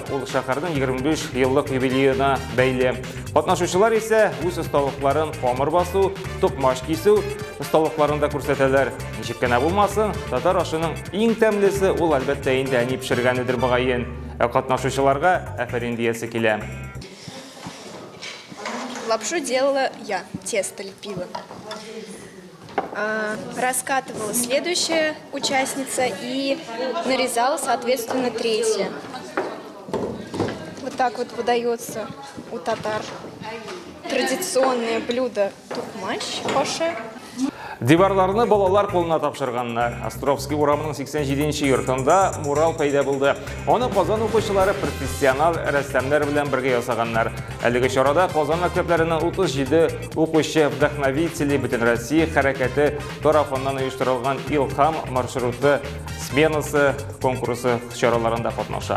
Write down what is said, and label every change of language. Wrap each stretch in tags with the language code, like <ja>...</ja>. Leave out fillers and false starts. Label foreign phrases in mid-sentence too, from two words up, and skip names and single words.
<tt>Ул шәһәрнең 25 еллык юбилеена бәйле. Катнашучылар исә үз осталыкларын камыр басу, тукмаш кисү осталыкларында күрсәтәләр. Ничек кенә булмасын, татар ашының иң тәмлесе ул әлбәттә инде әни пешергәнедер бугайын. Катнашучыларга афәрин диясе килә.</tt> <ru>Лапшу делала я, тесто лепила. Раскатывала следующая участница и нарезала, соответственно, третья. Вот так вот подается у татар традиционное блюдо тукмаш, коше.</ru> <tt>Диварларны балалар кулына тапшырганнар. Островский урамының 87-нче йортында мурал пайда булды. Аны Казан укучылары профессионал рәссамнар белән бергә ясаганнар. Әлеге чарада Казан мәктәпләренең 37 укучы вдохновители бөтен Россия хәрәкәте тарафыннан оештырылган Илһам маршруты сменасы конкурсы чараларында катнаша.</tt>